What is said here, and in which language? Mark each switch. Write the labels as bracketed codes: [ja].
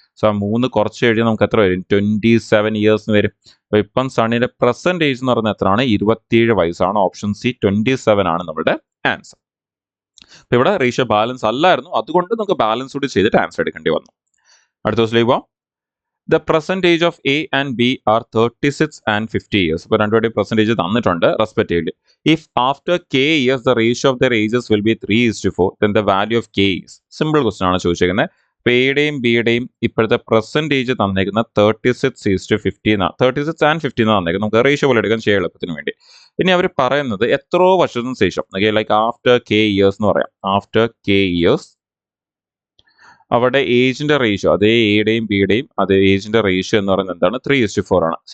[ml] So ആ 3 കുറച്ച് കഴിഞ്ഞാൽ നമുക്ക് എത്ര വരും? 27 ഇയേഴ്സിന് വരും. അപ്പോൾ ഇപ്പം സണ്ണിന്റെ പ്രസന്റ് ഏജ് എന്ന് പറയുന്നത് എത്രയാണ്? 27 വയസ്സാണ്. ഓപ്ഷൻ സി 27 ആണ് നമ്മുടെ ആൻസർ. അപ്പോൾ ഇവിടെ റേഷ്യോ ബാലൻസ് അല്ലായിരുന്നു, അതുകൊണ്ട് നമുക്ക് ബാലൻസ് കൂടി ചെയ്തിട്ട് ആൻസർ എടുക്കേണ്ടി വന്നു. അടുത്ത ദിവസത്തിലേക്ക് പോവാം. [en] The present age of A and B are 36 and 50 years. [ml] ഇപ്പോൾ രണ്ടുപേരുടെയും പെർസെൻറ്റേജ് തന്നിട്ടുണ്ട് respectively. [en] If after K years the ratio of their ages will be 3:4, then the value of K is. [ml] Simple question ആണ് ചോദിച്ചിരിക്കുന്നത്. അപ്പോൾ എയുടെയും ബിയുടെയും ഇപ്പോഴത്തെ percentage തന്നേക്കുന്ന 36:50 എന്നാണ്. 36 and 50 എന്നാണ് തന്നേക്കുന്നത്. നമുക്ക് റേഷ്യോ പോലെ എടുക്കാൻ ചെയ്യാൻ എളുപ്പത്തിന് വേണ്ടി. ഇനി അവർ പറയുന്നത് എത്രയോ വർഷത്തിന് ശേഷം, ലൈക്ക് ആഫ്റ്റർ കെ ഇയേഴ്സ് എന്ന് പറയാം. ആഫ്റ്റർ കെ ഇയേഴ്സ് അവരുടെ ഏജിന്റെ റേഷ്യോ, അതേ എയുടെയും ബിയുടെയും അതേ ഏജിന്റെ റേഷ്യോ എന്ന് പറയുന്നത് എന്താണ്? 3:4 ആണ്.